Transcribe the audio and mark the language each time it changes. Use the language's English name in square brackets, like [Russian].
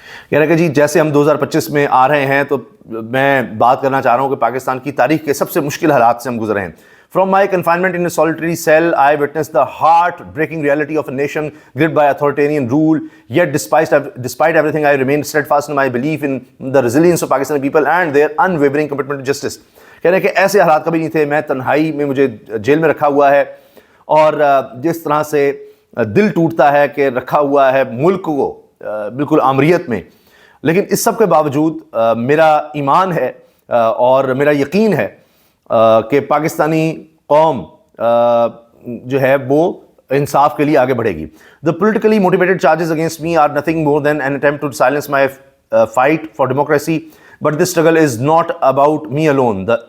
[Urdu] کہہ رہے کہ جی جیسے ہم 2025 میں آ رہے ہیں تو میں بات کرنا چاہ رہا ہوں کہ پاکستان کی تاریخ کے سب سے مشکل حالات سے ہم گزرے ہیں۔ [English] From my confinement in a solitary cell, I witnessed the heart-breaking reality of a nation gripped by authoritarian rule. Yet, despite everything, I remained steadfast in my belief in the resilience of Pakistani people and their unwavering commitment to justice. [Urdu] کہہ رہے ہیں کہ ایسے حالات کبھی نہیں تھے, میں تنہائی میں مجھے جیل میں رکھا ہوا ہے, اور جس طرح سے دل ٹوٹتا ہے کہ رکھا ہوا ہے ملک کو بالکل آمریت میں, لیکن اس سب کے باوجود میرا ایمان ہے اور میرا یقین ہے کہ پاکستانی قوم جو ہے وہ انصاف کے لیے آگے بڑھے گی. [English] The politically motivated charges against me are nothing more than an attempt to silence my fight for democracy, but this struggle is not about me alone.